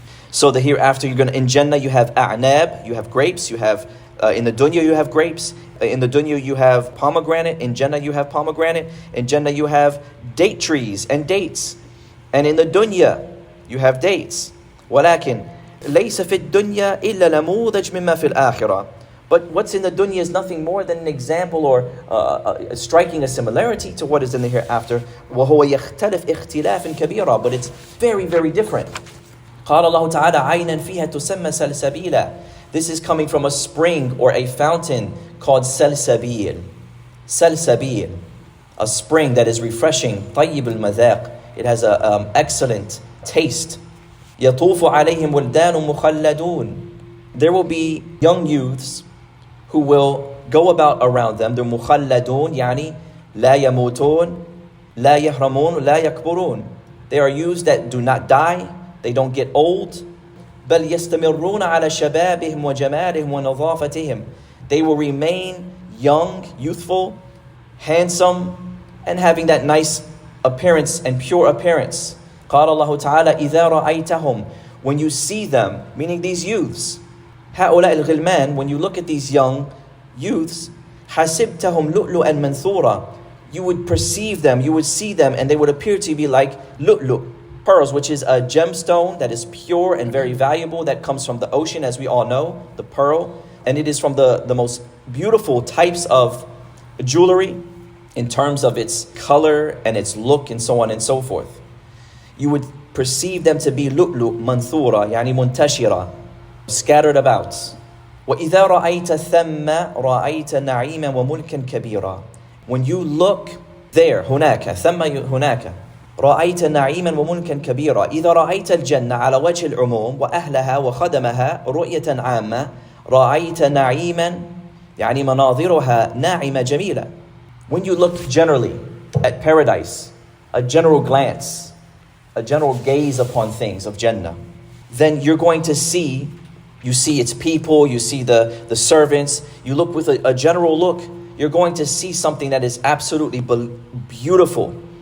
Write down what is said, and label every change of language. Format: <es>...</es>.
<en>So the hereafter, in Jannah you have a'nab, you have grapes, you have, in the dunya you have grapes, in the dunya you have pomegranate, in Jannah you have pomegranate, in Jannah you have date trees and dates, and in the dunya you have dates.</en> <ar>وَلَكِنْ لَيْسَ فِي الدُّنْيَا إِلَّا نَمُوذَجْ مِمَّا فِي الْآخِرَةِ.</ar> <en>But what's in the dunya is nothing more than an example or striking a similarity to what is in the hereafter.</en> <ar>وَهُوَ يَخْتَلِفْ اخْتِلَافٍ كَبِيرًا.</ar> <en>But it's very, very different.</en> <ar>قال الله تعالى عَيْنًا فِيهَا تُسَمَّى سَلْسَبِيلًا.</ar> <en>This is coming from a spring or a fountain called Salsabil. Salsabil. A spring that is refreshing.</en> <ar>طيب المذاق.</ar> <en>It has an excellent taste.</en> <ar>يطوف عليهم ولدان مخلدون.</ar> <en>There will be young youths who will go about around them. They're</en> <ar>مخلدون يعني لا يموتون لا يهرمون لا يكبرون.</ar> <en>They are youths that do not die. They don't get old.</en> <ar>بل يستمرون على شبابهم وجمالهم ونظافتهم.</ar> <en>They will remain young, youthful, handsome, and having that nice appearance and pure appearance.</en> <ar>قال الله تعالى إذا رأيتهم.</ar> <en>When you see them, meaning these youths,</en> <ar>هؤلاء الغلمان,</ar> <en>when you look at these young youths,</en> <ar>حسبتهم لؤلؤا منثورا.</ar> <en>You would perceive them, you would see them, and they would appear to be like lu'lu', pearls, which is a gemstone that is pure and very valuable, that comes from the ocean, as we all know, the pearl. And it is from the most beautiful types of jewelry in terms of its color and its look and so on and so forth. You would perceive them to be</en> <ar>lu'lu' manthura, yani muntashira,</ar> <en>scattered about.</en> <ar>وَإِذَا رَأَيْتَ ثَمَّ رَأَيْتَ نَعِيمًا وَمُلْكًا كَبِيرًا.</ar> <en>When you look there,</en> <ar>هناك, ثم هناك, رأيت نعيما وملكا كبيرا. إذا رأيت الجنة على وجه العموم وأهلها وخدمها رؤية عامة رأيت نعيما يعني مناظرها ناعمة جميلة.</ar> <en>When you look generally at paradise, a general glance, a general gaze upon things of Jannah, then you're going to see, you see its people, you see the servants, you look with a general look, you're going to see something that is absolutely beautiful.</en>